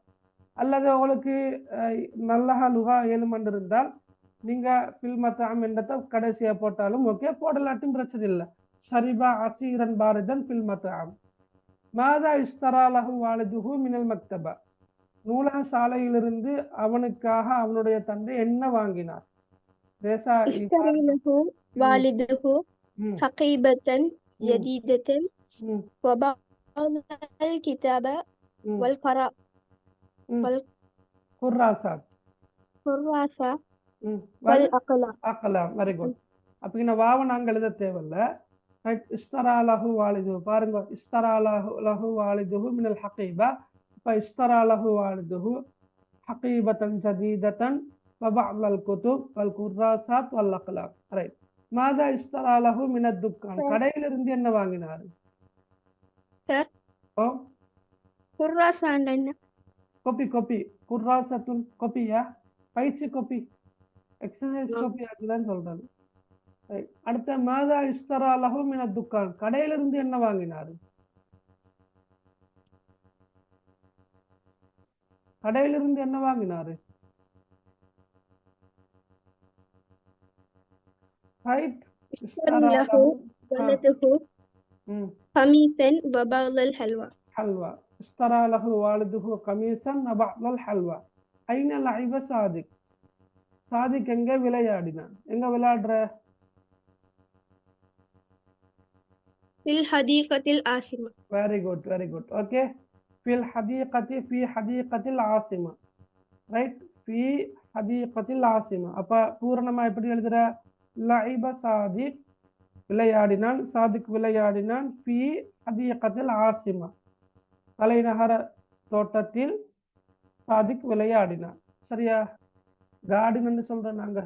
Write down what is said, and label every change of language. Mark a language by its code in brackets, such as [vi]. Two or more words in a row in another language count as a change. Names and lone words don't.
[ta] அல்லது உங்களுக்கு நல்ல லுகா ஏழுமண்டு இருந்தால் நீங்க [ar] في المطعم [ta] என்றதை கடைசியா போட்டாலும் ஓகே, போடலாட்டும் பிரச்சனை இல்லை. [ar] شرب عصيرا باردا في المطعم. ماذا اشترى له والده من المكتبة, [ta] நூலக சாலையிலிருந்து அவனுக்காக அவனுடைய தந்தை என்ன வாங்கினார்? [ar] اشتري له والده حقيبة جديدة وبعض الكتاب والكراسات والأقلام. [en] very good. [ta] அப்ப இந்த வாவ நாங்கள் எழுத தேவையில்ல. [ar] اشترى له والد, [ta] பாருங்க, [ar] اشترى له والده من الحقيبة. அப்ப اشترى له والده حقيبة جديدة وبعض الكتب والكراسات والأقلام. [ta] ரைட். [ar] ماذا اشترى له من الدكان, [ta] கடையிலிருந்து என்ன வாங்கினார்? சார், ஓ, குர்ராசான் என்ன? கோபி கோபி, குர்ராசத்துன் கோபியா, பயிற்சி கோபி, [en] exercise copy [ta] அதுதான் சொல்றது. [ar] அடுத்த ماذا اشترى له من الدكان, [ta] கடையிலிருந்து என்ன வாங்கினார்? கடையிலிருந்து என்ன வாங்கினாரு? ரைட். [ar] اشتري له والده قميصا وبعض الحلوى. حلوى. اشترى له والده قميصا وبعض الحلوى. أين لعب صادق؟ [ta] صادق எங்க விளையாடினான்? எங்க விளையாடுற? [ar] في الحديقة العاصمة. [en] Very good, very good. Okay. [ar] في الحديقة, في حديقة العاصمة. Right. في حديقة العاصمة. [ta] அப்ப பூரணமா எப்படி எழுதுற? லஇப சாதிக், விளையாடினான், சாதிக் விளையாடினான். [ar] في حديقة العاصمة, [ta] தலைநகர தோட்டத்தில் சாதிக் விளையாடினான். சரியா? கார்டன் சொல்றோம் நாங்க.